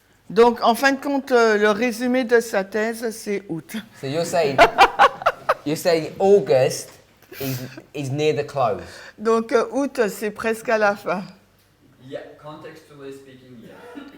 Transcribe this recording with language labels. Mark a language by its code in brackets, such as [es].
[fr] Donc en fin de compte, le résumé de sa thèse, c'est août. [en] So you're saying August is near the close. [fr] Donc août, c'est presque à la fin. [en] Yeah, contextually speaking, yeah.